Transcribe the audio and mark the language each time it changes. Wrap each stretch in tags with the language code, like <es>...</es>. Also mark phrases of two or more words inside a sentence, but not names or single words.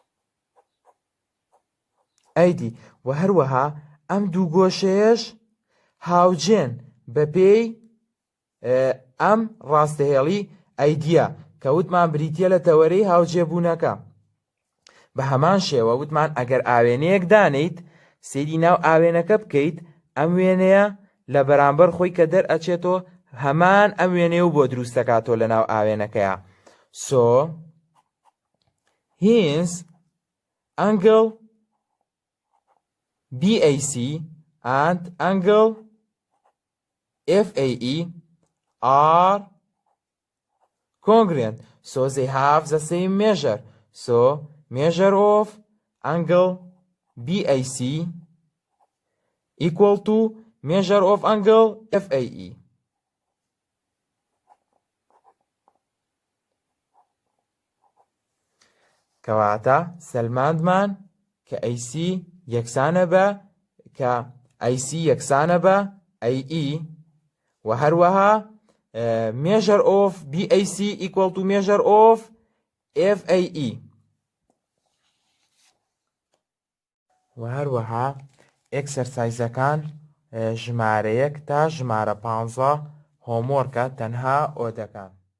<ckb>AD و هەروەها ئەم دوو گۆشەیەش هاوجێن بە پێی ئەم ڕاستەهێڵی ئەیدیا کە وتمان بریتیە لە تەوەرەی هاوجێبوونەکە. بە هەمان شێوە وتمان ئەگەر ئاوێنەیەک دانیت سێری ناو ئاوێنەکە بکەیت ئەم وێنەیە لە بەرامبەر خۆی کە دەرئەچێتەوە هەمان ئەم وێنەیە و بۆ دروست دەکاتەوە لە ناو ئاوێنەکەیە.</ckb> <en>So hence angle BAC and angle FAE are congruent, so they have the same measure. So measure of angle BAC equal to measure of angle FAE.</en> <ckb>کەواتە سەلماندمان کە AC یەکسانە بە کە AC یەکسانە بە AE و هەروەها</ckb> <en>measure of BAC equal to measure of FAE</en> <ckb>و هەروەها ئێکسەرسایزەکان ژمارە 1 تا ژمارە 15 هۆمۆرکە تەنها ئۆدەکان.</ckb>